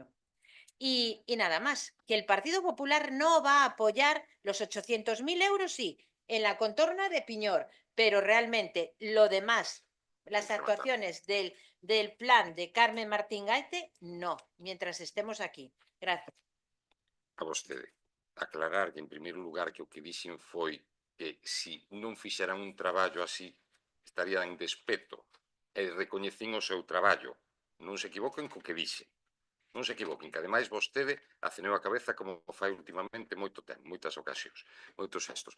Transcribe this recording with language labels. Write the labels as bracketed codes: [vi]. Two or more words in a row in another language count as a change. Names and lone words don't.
[es] Y nada más, que el Partido Popular no va a apoyar los 800.000 euros, sí, en la contorna de Piñor, pero realmente lo demás, las actuaciones del plan de Carmen Martín Gaite, no, mientras estemos aquí. Gracias. [gl] A vostede aclarar que, en primeiro lugar, que o que dixen foi que se non fixeran un traballo así estarían en despeto, e recoñecín o seu traballo. Non se equivoquen co que dixe. Non se equivoquen, que ademais vostede aceneu a cabeza como fai últimamente moito tempo, moitas ocasións, moitos gestos.